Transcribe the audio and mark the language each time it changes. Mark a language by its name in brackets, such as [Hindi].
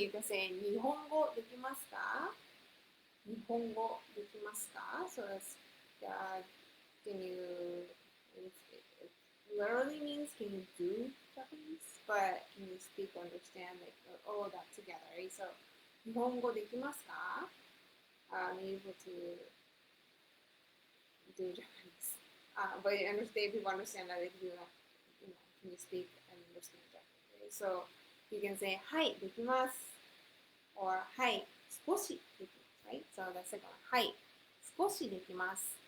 [English] You can say [Japanese] 日本語できますか? 日本語できますか? [English] So that's can you it literally means can you do Japanese, but can you speak or understand like all that together, right? [Japanese] So 日本語できますか? [English] Able to do Japanese, but you understand people understand that they do that. Can you speak and understand Japanese, right? So you can say [Japanese] はいできます [English] or [Japanese] はい少しできます, [English] right? So that's like [Japanese] はい少しできます。